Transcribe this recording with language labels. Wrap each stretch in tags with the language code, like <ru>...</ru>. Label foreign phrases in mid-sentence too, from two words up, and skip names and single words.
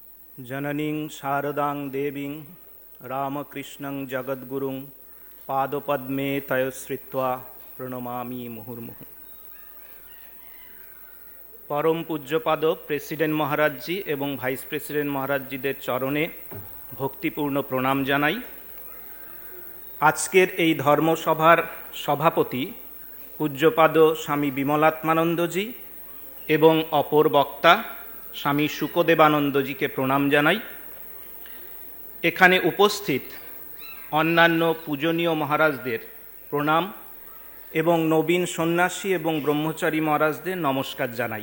<sa>जननीं शारदां देवीं रामकृष्णं जगद्गुरुं पादपद्मे तयोश्रित्वा प्रणमामि मुहुर्मुहुः।</sa> <bn>পরম পূজ্যপাদ প্রেসিডেন্ট মহারাজ জী এবং</bn> <en>vice president</en> <bn>মহারাজ জীদের চরণে ভক্তিপূর্ণ প্রণাম জানাই। আজকের এই ধর্মসভার সভাপতি পূজ্যপাদ স্বামী বিমলাত্মানন্দজি এবং অপর বক্তা স্বামী শুকদেবানন্দজিকে প্রণাম জানাই। এখানে উপস্থিত অন্যান্য পূজনীয় মহারাজদের প্রণাম এবং নবীন সন্ন্যাসী এবং ব্রহ্মচারী মহারাজদের নমস্কার জানাই।</bn>